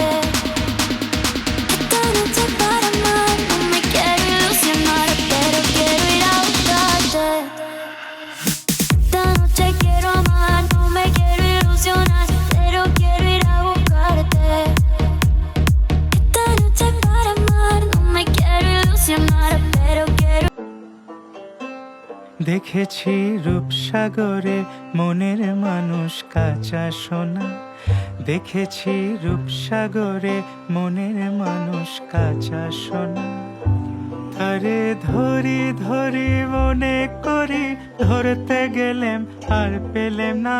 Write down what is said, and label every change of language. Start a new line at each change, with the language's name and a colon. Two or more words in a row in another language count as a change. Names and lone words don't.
Spanish: Esta noche para amar, no me quiero ilusionar, pero quiero ir a buscarte. Esta noche quiero amar, no me quiero ilusionar, pero quiero ir a buscarte. Esta noche para amar, no me quiero ilusionar, pero quiero.
Bangla: দেখেছি রূপসাগরে মনের মানুষ কাঁচা সোনা, দেখেছি রূপসাগরে মনের মানুষ কাঁচা সোনা। তারে ধরি ধরি মনে করি, ধরতে গেলেম আর পেলেম না।